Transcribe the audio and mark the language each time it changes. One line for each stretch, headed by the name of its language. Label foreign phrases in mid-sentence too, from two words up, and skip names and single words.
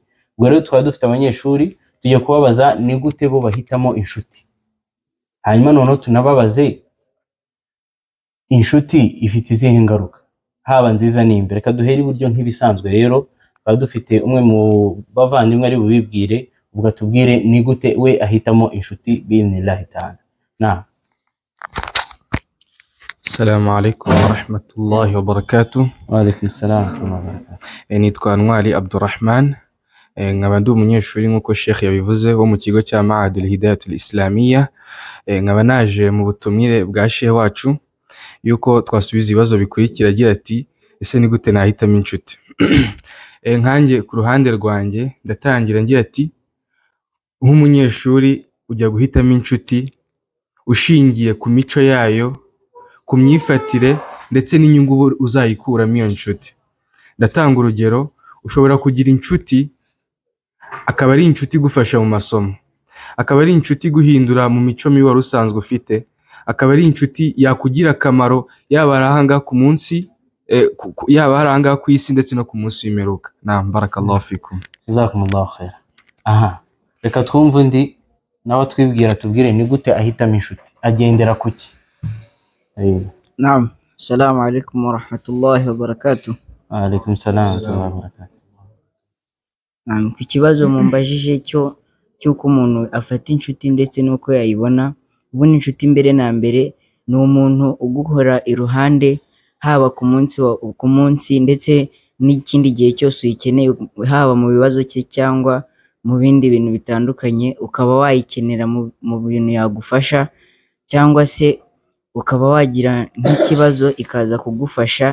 Kinyarwanda: Ubwo rero twaba dufite abanyeshuri tugiye kubabaza ni gute bo bahitamo inshuti, hanyuma noneho tunababaze inshuti ifite izihe ngaruka, haba nziza n'imbi. Reka duhere iburyo nk'ibisanzwe rero, twaba dufite umwe mu bavandimwe ari bubibwire, ubwo atubwire ni gute we ahitamo inshuti
Arabic: بإذن الله تعالى.
Kinyarwanda: Naam.
Arabic: السلام عليكم ورحمة الله وبركاته. وعليكم السلام ورحمة الله وبركاته.
Kinyarwanda: Nitwa Ntwari Abdurrahman, nkaba ndi umunyeshuri nk'uko Sheikh yabivuze wo mu kigo cya Mahadul Hidaya al-Islamiyya. Nkaba naje mu butumire bwa Sheikh wacu yuko twasubiza ibibazo bikurikira, agira ati ese ni gute nahitamo inshuti? Nkanjye ku ruhande rwanjye ndatangira ngira ati nk'umunyeshuri ujya guhitamo inshuti ushingiye ku mico yayo, ku myifatire ndetse n'inyungu uzayikuramo iyo nshuti. Ndatanga urugero, ushobora kugira inshuti akaba ari inshuti igufasha mu masomo, akaba ari inshuti guhindura mu mico mibi wari usanzwe ufite, akaba ari inshuti yakugira akamaro yaba ari ahangaha ku munsi, yaba ari ahangaha ku isi ndetse no ku munsi w'imperuka.
Arabic: نعم، بارك الله فيكم. جزاكم الله خير.
Kinyarwanda: Aha, reka twumve undi nawe twibwira, tubwire ni gute ahitamo inshuti, agendera kuki? Naam.
Arabic: السلام عليكم ورحمة الله وبركاته. وعليكم السلام ورحمة الله وبركاته.
Kinyarwanda: Naam, ku kibazo mumbajije cy'uko umuntu afata inshuti ndetse n'uko yayibona. Ubundi inshuti mbere na mbere ni umuntu uguhora iruhande haba ku munsi ndetse n'ikindi gihe cyose uyikeneye, haba mu bibazo cye cyangwa mu bindi bintu bitandukanye, ukaba wayikenera mu bintu yagufasha, cyangwa se ukaba wagira nk'ikibazo ikaza kugufasha.